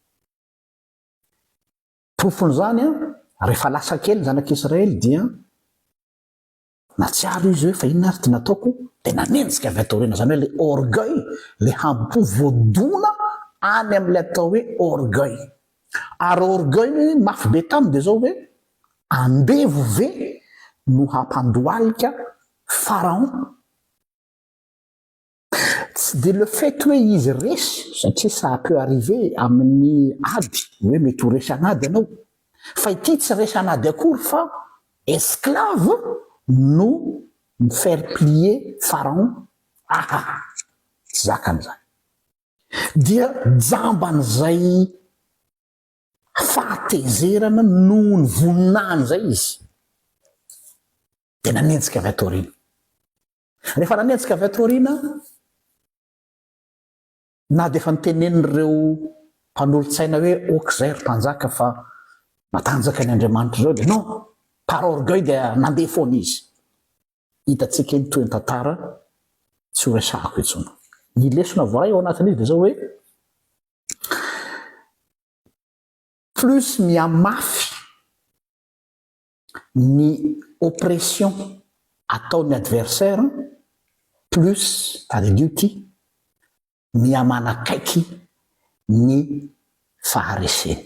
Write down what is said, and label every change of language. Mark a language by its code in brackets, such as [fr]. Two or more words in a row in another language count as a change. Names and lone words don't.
[mg] Profon'izany rehefa lasa kely ny zanak'Israely dia natsiaro izy hoe fa inona ary ty nataoko, dia nanenjika avy atao rena, zany hoe [fr] le orgueil, [mg] le hampo voadona any amin'ilay atao hoe orgueil. Ary orgueil mafy be taminy dia zao hoe andevo ve no hampandoalika Pharaon. Tsy dia [fr] le fait [mg] hoe izy resy, satria [fr] ça peut arriver [mg] amin'ny ady hoe mety ho resy anady ianao, fa ity tsy resy anady akory fa esclave no [fr] faire plier Pharaon. [mg] Tsy zakan'izany. dia jamban'izay fahatezerana noho ny voninany zay izy dia nanenjika avy ato aoriana. Rehefa nanenjika avy ato aoriana na dia efa nitenenin'ireo mpanolontsaina hoe okizay ry mpanjaka fa matanjaka ny Andriamanitra zao dia [fr] non, par orgueil [mg] dia nandeha foana izy. Hitantsika iny toy ny tantara tsy ho resahako intsony. Ny lesona voaray ao anatin'izy dia zao hoe plus mihamafy ny oppression ataon'ny adversaire, plus adedio ty mihamanakaiky ny fahareseny.